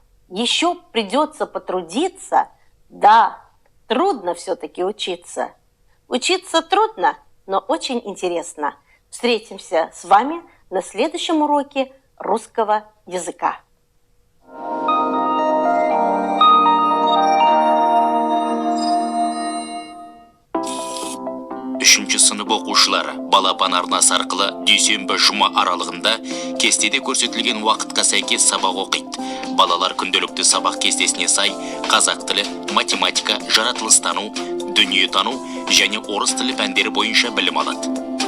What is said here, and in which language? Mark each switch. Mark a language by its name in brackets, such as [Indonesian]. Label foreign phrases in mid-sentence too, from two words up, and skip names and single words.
[Russian] Еще придется потрудиться. Да, трудно все-таки учиться. Учиться трудно, но очень интересно. Встретимся с вами на следующем уроке русского языка. [Kazakh] Үшінші сынып оқушылар балапан арнасы арқылы дүйсенбі жұма аралығында кестеде көрсетілген уақытқа сәйкес сабақ оқиды. Балалар күнделікті сабақ кестесіне сай қазақ тілі, математика, жаратылыстану, дүниетану және орыс тілі пәндері бойынша білім алады.